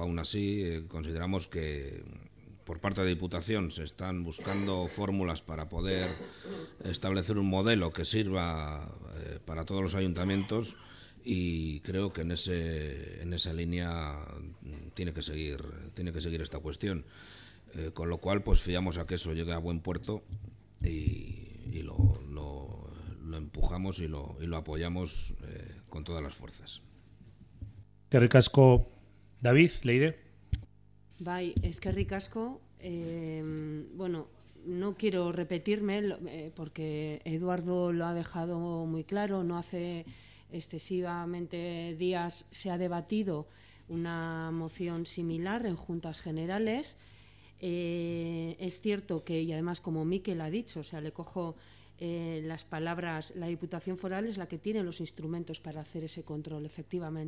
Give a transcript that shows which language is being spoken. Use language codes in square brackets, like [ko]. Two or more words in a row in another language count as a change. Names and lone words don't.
[es] aún así consideramos que por parte de la Diputación se están buscando fórmulas para poder establecer un modelo que sirva para todos los ayuntamientos, y creo que en esa línea tiene que seguir esta cuestión, con lo cual pues fiamos a que eso llegue a buen puerto y lo empujamos y lo apoyamos con todas las fuerzas. [eu] Eskerrik asko, David, Leire. Bai, eskerrik asko. [es] Bueno, no quiero repetirme porque Eduardo lo ha dejado muy claro. No hace excesivamente días se ha debatido una moción similar en Juntas Generales. Es cierto que, y además como Miquel ha dicho, o sea, le cojo las palabras, la Diputación Foral es la que tiene los instrumentos para hacer ese control, efectivamente.